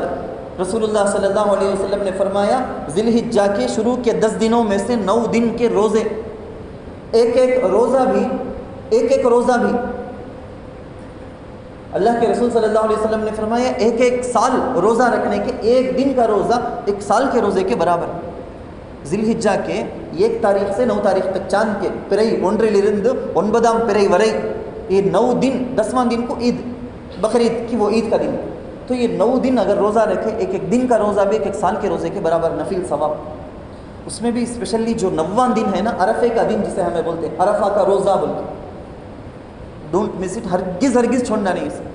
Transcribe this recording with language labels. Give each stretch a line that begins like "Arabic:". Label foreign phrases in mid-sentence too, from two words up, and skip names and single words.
Urdu: رسول اللہ صلی اللہ علیہ وسلم نے فرمایا ذی الحجہ کے شروع کے 10 دنوں میں سے 9 دن کے روزے، ایک روزہ بھی اللہ کے رسول صلی اللہ علیہ وسلم نے فرمایا ایک سال روزہ رکھنے کے، ایک دن کا روزہ 1 سال کے روزے کے برابر. ذی الحجہ کے 1 تاریخ سے 9 تاریخ تک چاند کے پرئی
Tamil: ஒன்றிலிருந்து 9 பிறை வரை
Urdu: یہ 9 دن، 10واں دن کو عید بقرعید کی وہ عید کا دن. تو یہ 9 دن اگر روزہ رکھے، ایک دن کا روزہ بھی 1 سال کے روزے کے برابر نفل ثواب. اس میں بھی اسپیشلی جو 9واں دن ہے نا، عرفے کا دن جسے ہمیں بولتے ہیں، عرفہ کا روزہ بولتے،
English: don't miss it,
Urdu: ہرگز چھوڑنا نہیں اسے.